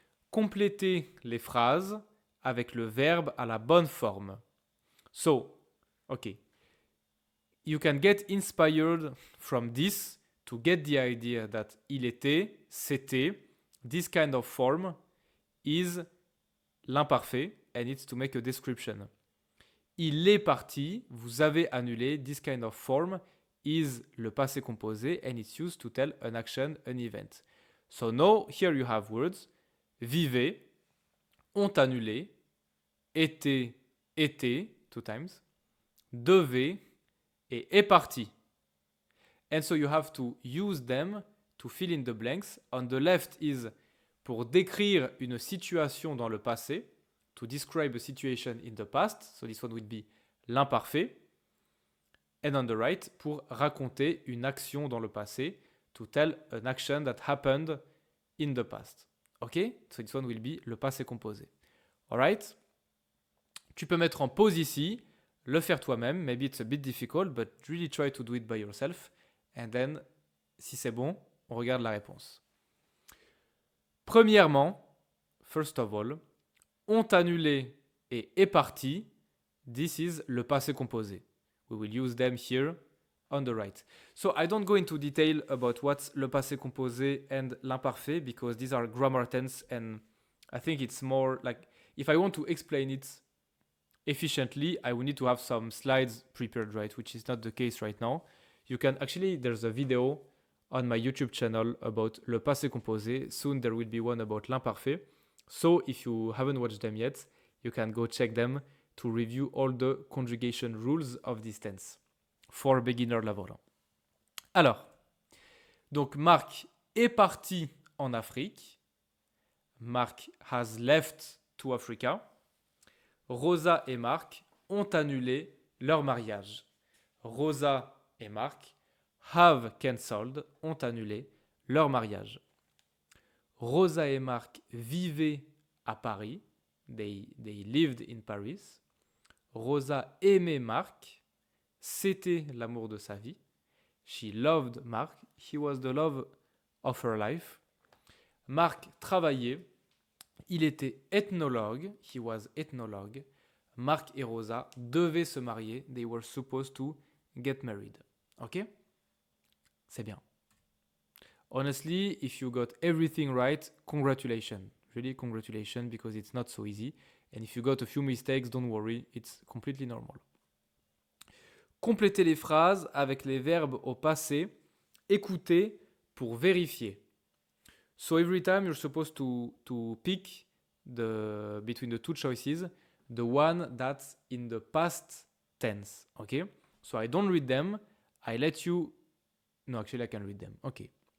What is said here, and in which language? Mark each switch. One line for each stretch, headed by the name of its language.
French: Complétez les phrases avec le verbe à la bonne forme.
English: So, okay. You can get inspired from this to get the idea that il était, c'était, this kind of form is l'imparfait and it's to make a description. Il est parti, vous avez annulé, this kind of form is le passé composé and it's used to tell an action, an event. So now, here you have words, vivez, ont annulé, était, était, 2 times, devait, et est parti. And so you have to use them to fill in the blanks. On the left is
French: pour décrire une situation dans le passé,
English: to describe a situation in the past. So this one would be l'imparfait. And on the right,
French: pour raconter une action dans le passé,
English: to tell an action that happened in the past. Ok? So this one will be le passé composé. Alright?
French: Tu peux mettre en pause ici, le faire toi-même.
English: Maybe it's a bit difficult, but really try to do it by yourself. And then,
French: si c'est bon, on regarde la réponse. Premièrement,
English: first of all,
French: ont annulé et est parti.
English: This is le passé composé. We will use them here on the right. So I don't go into detail about what's le passé composé and l'imparfait because these are grammar tense and I think it's more like if I want to explain it efficiently, I will need to have some slides prepared, right? Which is not the case right now. You can actually, there's a video on my YouTube channel about le passé composé. Soon there will be one about l'imparfait. So if you haven't watched them yet, you can go check them to review all the conjugation rules of this tense for beginner level.
French: Alors, donc Marc est parti en Afrique.
English: Marc has left to Africa.
French: Rosa et Marc ont annulé leur mariage. Rosa et Marc
English: have cancelled,
French: ont annulé leur mariage. Rosa et Marc vivaient à Paris.
English: They lived in Paris.
French: Rosa aimait Marc. C'était l'amour de sa vie.
English: She loved Marc. He was the love of her life.
French: Marc travaillait. Il était ethnologue.
English: He was ethnologue.
French: Marc et Rosa devaient se marier.
English: They were supposed to get married. Ok?
French: C'est bien.
English: Honestly, if you got everything right, congratulations. Really, congratulations, because it's not so easy. And if you got a few mistakes, don't worry, it's completely normal.
French: Complétez les phrases avec les verbes au passé. Écoutez pour vérifier.
English: So every time you're supposed to pick between the two choices, the one that's in the past tense. Okay? So I don't read them. I let you... No, actually I can read them. Okay.